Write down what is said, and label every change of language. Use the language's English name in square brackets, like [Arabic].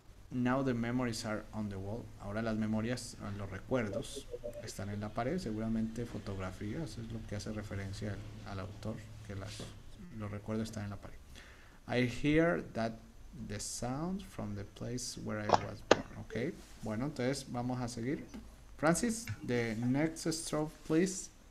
[English] Now the memories are on the wall. [Spanish] Ahora las memorias, los recuerdos están en la pared. Seguramente fotografías, es lo que hace referencia al autor, que los recuerdos están en la pared. [English] I hear that the sound from the place where I was born. [Spanish] Ok, bueno, entonces vamos a seguir. [English] Francis, the next stroke, please.